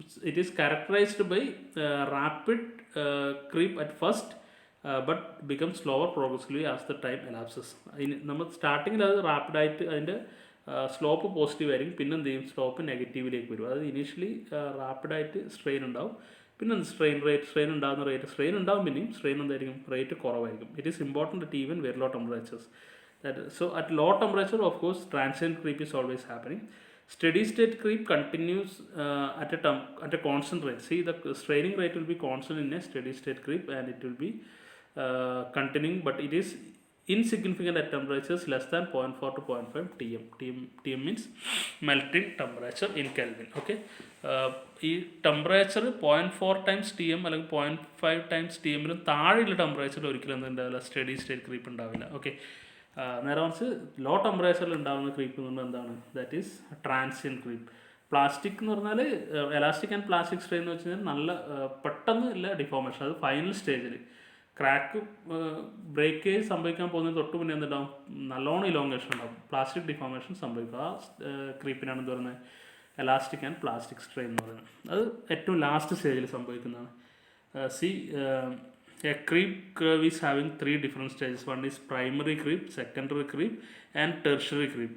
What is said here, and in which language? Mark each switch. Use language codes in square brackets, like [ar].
[en] It is characterized by rapid creep at first, but becomes slower progressively as the time elapses. [ml] നമ്മൾ സ്റ്റാർട്ടിങ്ങിൽ അത് റാപ്പിഡായിട്ട് അതിൻ്റെ slope positive ആയിരിക്കും, പിന്നെ എന്ത് ചെയ്യും, സ്ലോപ്പ് നെഗറ്റീവിലേക്ക് വരും. അതായത് ഇനീഷ്യലി റാപ്പിഡായിട്ട് സ്ട്രെയിൻ ഉണ്ടാവും, പിന്നെ സ്ട്രെയിൻ ഉണ്ടാകുന്ന റേറ്റ് സ്ട്രെയിൻ ഉണ്ടാവും, പിന്നെയും സ്ട്രെയിൻ എന്തായിരിക്കും, റേറ്റ് കുറവായിരിക്കും. [en] It is important at even very low temperatures. So at low temperature, of course, transient creep is always happening. Steady state creep continues at a constant rate. See, the straining rate will be constant in a steady state creep, and it will be continuing, but it is insignificant at temperatures less than 0.4 to 0.5 TM. TM means melting temperature in Kelvin. [ml] Okay, ഈ temperature 0.4 times T M അല്ലെങ്കിൽ 0.5 times T എമ്മിലും താഴെയുള്ള ടെമ്പറേച്ചറിൽ ഒരിക്കലും എന്ത് ഉണ്ടാവില്ല, steady state creep ഉണ്ടാവില്ല. Okay, നേരെ മറിച്ച് ലോ ടെമ്പറേച്ചറിൽ ഉണ്ടാകുന്ന ക്രീപ്പ് എന്ന് പറഞ്ഞാൽ എന്താണ്, [en] That is transient creep. [ml] Plastic എന്ന് പറഞ്ഞാൽ എലാസ്റ്റിക് ആൻഡ് പ്ലാസ്റ്റിക് സ്ട്രെയിൻ എന്ന് വെച്ച് കഴിഞ്ഞാൽ നല്ല പെട്ടെന്ന് ഇല്ല ഡിഫോർമേഷൻ, അത് ഫൈനൽ സ്റ്റേജിൽ ക്രാക്ക് ബ്രേക്കേജ് സംഭവിക്കാൻ പോകുന്നതിന് തൊട്ട് മുന്നേ എന്തുണ്ടാവും, നല്ലോണം ഇലോങ്ങേഷൻ ഉണ്ടാവും, പ്ലാസ്റ്റിക് ഡിഫോർമേഷൻ സംഭവിക്കും. ആ ക്രീപ്പിനാണ് എന്ത് പറയുന്നത്, എലാസ്റ്റിക് ആൻഡ് പ്ലാസ്റ്റിക് സ്ട്രെയിൻ എന്ന് പറയുന്നത്. അത് ഏറ്റവും ലാസ്റ്റ് സ്റ്റേജിൽ സംഭവിക്കുന്നതാണ്. [en] See a creep curve is having three different stages. One is primary creep, secondary creep and tertiary creep.